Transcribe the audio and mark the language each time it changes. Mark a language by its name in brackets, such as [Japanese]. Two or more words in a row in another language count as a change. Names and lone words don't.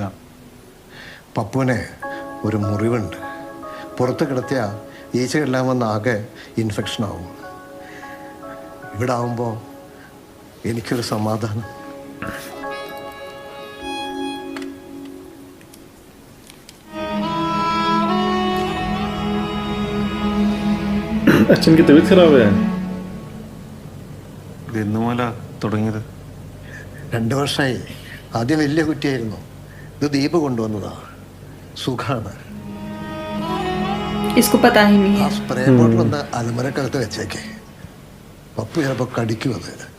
[Malayalam] പപ്പുവിനെ ഒരു മുറിവുണ്ട്, പുറത്ത് കിടത്തിയ ഈച്ചയെല്ലാം വന്ന് ആകെ ഇൻഫെക്ഷൻ ആവും. ഇവിടെ ആവുമ്പോൾ എനിക്കൊരു സമാധാനം. [Hindi] അച്ഛൻ की तबीयत खराब है? [Malayalam] ഇന്ന് മുതലാ തുടങ്ങിയത്. 2 വർഷമായി. ആദ്യം വലിയ കുറ്റിയായിരുന്നു, ഇത് ദീപ് കൊണ്ടുവന്നതാ. സുഖാണ്. ആ സ്പ്രേ ബോട്ടിൽ ഒന്ന് അലമരക്കകത്ത് വെച്ചേക്കേ, പപ്പു ചിലപ്പോ കടിക്കും അത്.